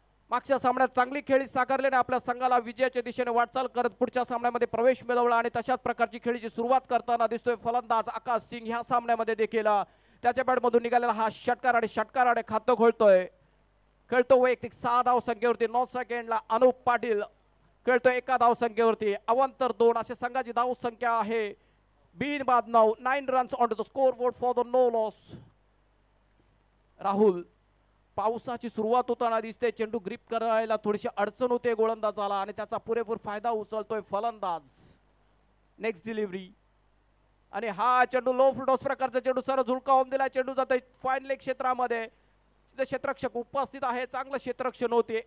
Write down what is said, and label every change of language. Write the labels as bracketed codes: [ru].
[mr] मागच्या सामन्यात चांगली खेळी साकारल्याने आपल्या संघाला विजयाच्या दिशेने वाटचाल करत पुढच्या सामन्यामध्ये प्रवेश मिळवला आणि तशाच प्रकारची खेळीची सुरुवात करताना दिसतोय फलंदाज आकाश सिंग। ह्या सामन्यामध्ये देखील त्याच्या बॅटमधून निघालेला हा षटकार आणि षटकाराने खातं खोलतोय। खेळतो वैयक्तिक 6 धाव संख्येवरती, 9 सेकंडला अनुप पाटील खेळतोय एका धाव संख्येवरती। अवांतर 2 असे संघाची धाव संख्या आहे। बिन बाद [en] 9 runs on to the score board for the no loss. [mr] Rahul, पावसाची सुरुवात होताना दिसते, चेंडू ग्रिप करायला थोडीशी अडचण होते गोलंदाजाला आणि त्याचा पुरेपूर फायदा उचलतोय फलंदाज। [en] next delivery [mr] आणि हा चेंडू लो टॉस प्रकारचा चेंडू सरळ झुळकावून दिला, चेंडू जातोय फाईन लेग क्षेत्रामध्ये, तिथे क्षेत्ररक्षक उपस्थित आहे, चांगलं क्षेत्ररक्षण होते।